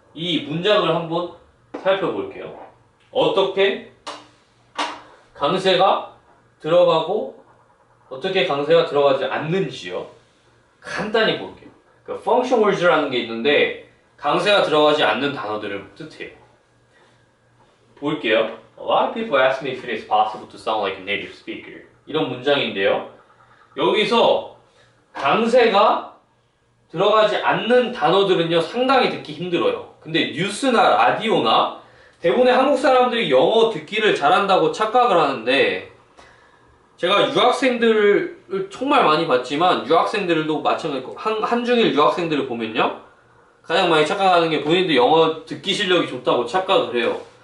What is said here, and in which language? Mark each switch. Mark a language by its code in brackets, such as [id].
[ko] 이 문장을 한번 살펴볼게요. 어떻게 강세가 들어가고 어떻게 강세가 들어가지 않는지요. 간단히 볼게요. 그 function words라는 게 있는데 강세가 들어가지 않는 단어들을 뜻해요. 볼게요. [en] A lot of people ask me if it is possible to sound like a native speaker. [ko] 이런 문장인데요. 여기서 강세가 들어가지 않는 단어들은요 상당히 듣기 힘들어요. 근데 뉴스나 라디오나 대부분의 한국 사람들이 영어 듣기를 잘한다고 착각을 하는데 제가 유학생들을 정말 많이 봤지만 유학생들도 마찬가지고 한중일 유학생들을 보면요 가장 많이 착각하는 게 본인들 영어 듣기 실력이 좋다고 착각을 해요.